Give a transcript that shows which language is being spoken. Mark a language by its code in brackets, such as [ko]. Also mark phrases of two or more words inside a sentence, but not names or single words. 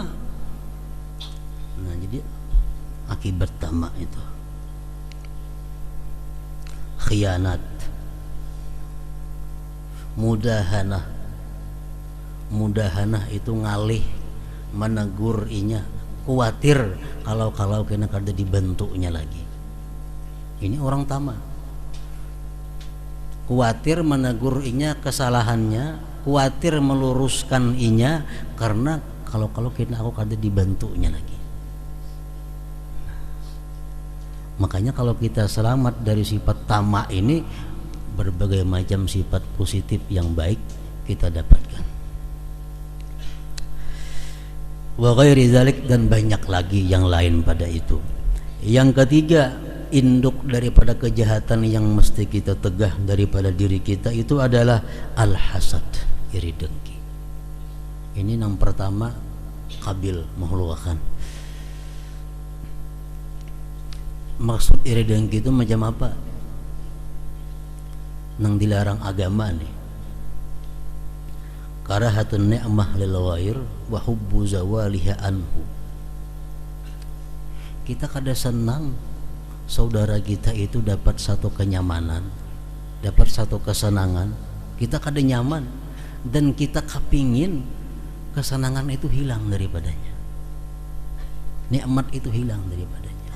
[bjn] Nah, jadi akibat tamak itu khianat, mudahanah itu ngalih, menegur inya, khawatir kalau kena kada dibentuknya lagi. Ini orang tamak, khawatir menegur inya kesalahannya, khawatir meluruskan inya, karena kalau kena aku kada dibantunya lagi. [id] Makanya kalau kita selamat dari sifat tamak ini, berbagai macam sifat positif yang baik kita dapatkan. [ar] وغير ذلك, [id] dan banyak lagi yang lain pada itu. Yang ketiga, induk daripada kejahatan yang mesti kita tegah daripada diri kita itu adalah al-hasad, iri dengki. Ini yang pertama, Qabil mengeluarkan. Maksud iri dengki itu macam apa? [bjn] Nang dilarang agama nih. [ar] كراهة النعمة للغير وحب زوالها عنه. [bjn] Kita kada senang saudara kita itu dapat satu kenyamanan, dapat satu kesenangan, kita kada nyaman dan kita kepingin kesenangan itu hilang daripadanya, nikmat itu hilang daripadanya.